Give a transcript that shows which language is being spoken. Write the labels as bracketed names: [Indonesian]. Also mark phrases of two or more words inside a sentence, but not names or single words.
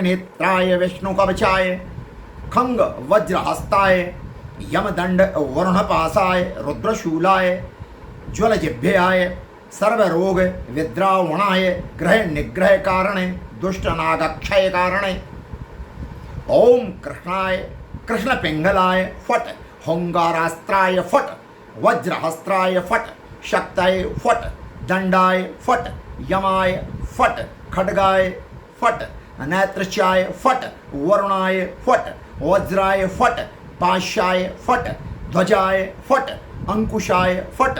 [Sanskrit] नेत्राय विष्णु कवचाय खंग वज्रहस्ताय यमदंड वरुणपासाय रुद्रशूलाय ज्वलजिभ्याय सर्वरोग विद्रावणाय ग्रह निग्रह कारणे दुष्ट नागक्षय कारणे ओम कृष्णाय कृष्ण पिंगलाय फट होंगारास्त्राय फट वज्रहस्त्राय फट शक्ताय फट दंडाय फट यमाय फट खड्गाय फट नेत्रचाय फट वरुणाय फट वज्राय फट पाशाय फट ध्वजाय फट, अंकुशाय फट,